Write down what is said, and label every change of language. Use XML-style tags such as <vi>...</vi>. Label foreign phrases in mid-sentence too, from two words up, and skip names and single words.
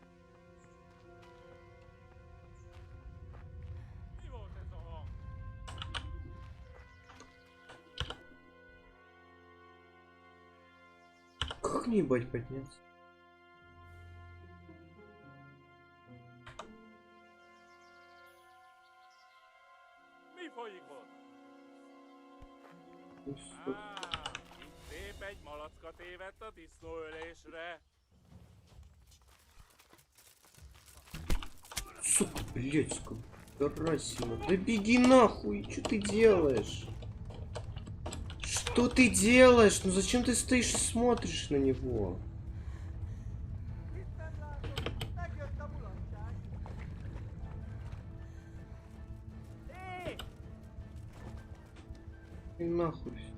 <hu>Mi volt ez a hang?</hu> <ru>Как мне ебать подняться?</ru> <hu>Mi folyik ott?</hu> <ru>Ну, сука.</ru> <hu>Itt szép egy malacka tévedt a disznóölésre.</hu> <ru>Сука, блядь, сука. Карасина. Да беги нахуй, что ты делаешь? Что ты делаешь? Ну зачем ты стоишь и смотришь на него? И нахуй.</ru>